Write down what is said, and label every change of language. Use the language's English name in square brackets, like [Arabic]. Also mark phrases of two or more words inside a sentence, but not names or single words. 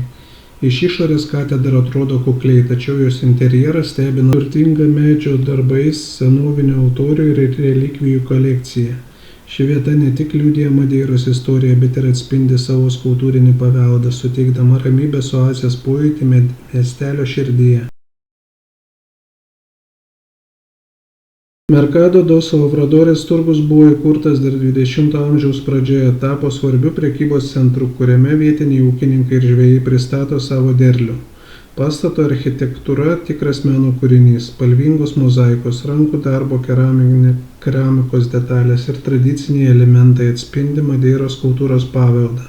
[Lithuanian] Iš išorės katedra atrodo kukliai, tačiau jos interjeras stebina turtinga medžio darbais, senovinio altorių ir relikvijų kolekcija. Ši vieta ne tik liudija Madeiros istoriją, bet ir atspindi savo kultūrinį paveldą, suteikdama ramybės oazės pojūtį miestelio širdyje. Mercado dos Lavradores turgus buvo įkurtas dar 20 amžiaus pradžioje, tapo svarbiu prekybos centru, kuriame vietiniai ūkininkai ir žvejai pristato savo derlių. Pastato architektūra tikras meno kūrinys, spalvingos mozaikos, rankų darbo keramikos detalės ir tradiciniai elementai atspindi Madeiros kultūros paveldą.